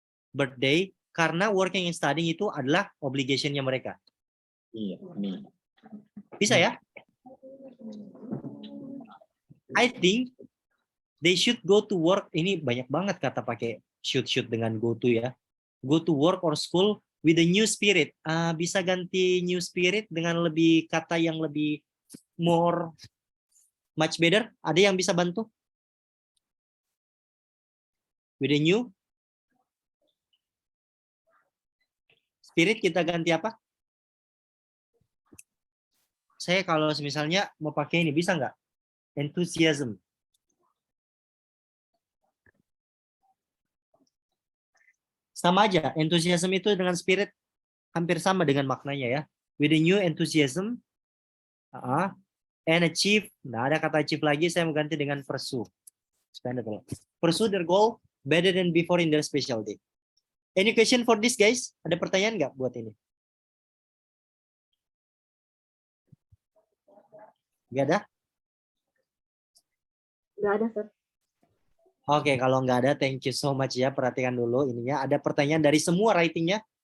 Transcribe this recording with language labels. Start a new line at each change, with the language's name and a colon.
Indonesian: Birthday, karena
English: working and studying
Indonesian: itu adalah obligation-nya mereka. Iya. Bisa ya?
English: I think they should go to work.
Indonesian: Ini banyak banget kata pakai should dengan go to ya.
English: Go to work or school with a new spirit.
Indonesian: Bisa ganti new spirit dengan lebih kata yang lebih
English: more much better.
Indonesian: Ada yang bisa bantu?
English: With a new spirit
Indonesian: kita ganti apa? Saya kalau misalnya mau pakai ini bisa nggak? Enthusiasm. Sama aja, enthusiasm itu dengan spirit hampir sama dengan maknanya ya.
English: With a new enthusiasm, and achieve.
Indonesian: Nah, ada kata achieve lagi, saya mau ganti dengan pursue.
English: Pursue their goal better than before in their special day. Any question for this, guys?
Indonesian: Ada pertanyaan nggak buat ini? Nggak ada? Nggak ada, Sir. Oke, kalau nggak ada,
English: thank you so much
Indonesian: ya. Perhatikan dulu ininya. Ada pertanyaan dari semua writingnya?